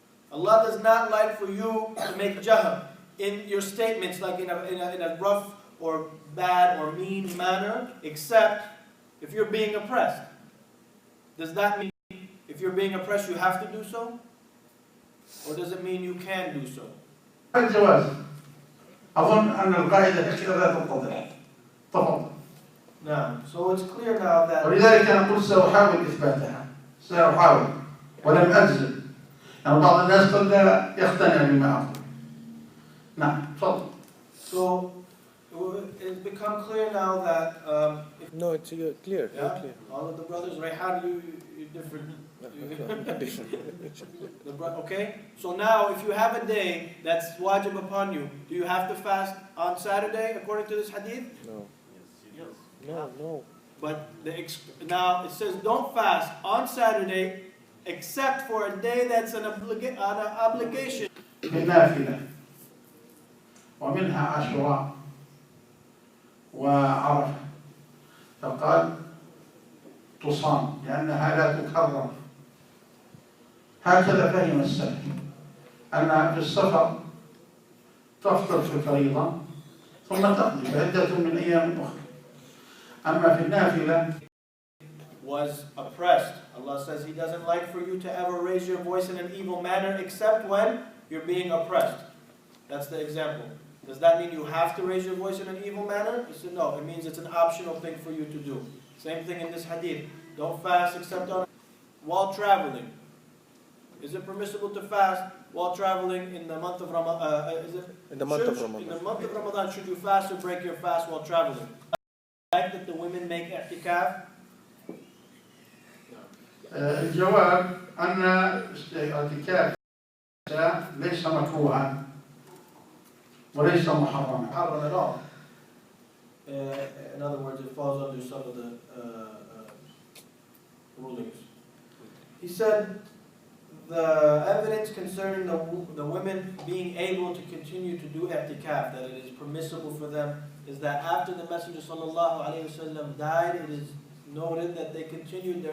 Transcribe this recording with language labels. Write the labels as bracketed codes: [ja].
[en] Allah does not like for you to make jahr in your statements, like in a rough or bad or mean manner, except if you're being oppressed. Does that mean if you're being oppressed you have to do so? Or does it mean you can do so? [ar] الجواز أظن أن القاعدة كذا لا تنتظر. تفضل. [en] Now, so it's clear now that [ar] ولذلك أنا قلت سأحاول إثباتها. سأحاول ولم أجزم. يعني بعض الناس قد لا يقتنع بما أقول. نعم تفضل. [en] so it's become clear now that No, it's clear. Very yeah, clear. all of the brothers, Rayhan, you're different. Okay? So now, if you have a day that's wajib upon you, do you have to fast on Saturday according to this hadith? No. No. But now it says don't fast on Saturday except for a day that's an obligation. [ar] بالنافلة ومنها عاشوراء وعرفة فقال تصام لأنها لا تكرر. هكذا فهم السلف أن في السفر تفطر في الفريضة ثم تقضي فعدة من أيام أخرى. أما في النافلة [en] was oppressed. Allah says He doesn't like for you to ever raise your voice in an evil manner except when you're being oppressed. That's the example. Does that mean you have to raise your voice in an evil manner? He said no, it means it's an optional thing for you to do. Same thing in this hadith. Don't fast except while traveling. Is it permissible to fast while traveling in the month of Ramadan? In the month of Ramadan. In the month of Ramadan, should you fast or break your fast while traveling? Like that the women make i'tikaf? [ar] الجواب أن الاعتكاف ليس مكروها وليس محرما. [en] Haram at all. In other words, it falls under some of the rulings. He said the evidence concerning the women being able to continue to do i'tikaf, that it is permissible for them, is that after the Messenger sallallahu alaihi wasallam died, it is noted that they continued their